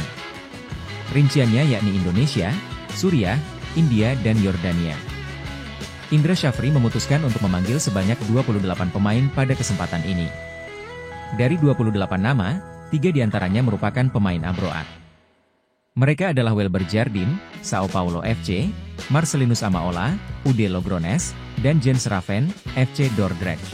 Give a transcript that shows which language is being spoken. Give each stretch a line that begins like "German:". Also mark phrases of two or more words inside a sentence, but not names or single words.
Indonesian: Rinciannya yakni Indonesia, Suriah, India, dan Yordania. Indra Syafri memutuskan untuk memanggil sebanyak 28 pemain pada kesempatan ini. Dari 28 nama, 3 diantaranya merupakan pemain Ambroa. Mereka adalah Welber Jardim, Sao Paulo FC, Marcelinus Amaola, UD Logrones, dan Jens Raven, FC Dordrecht.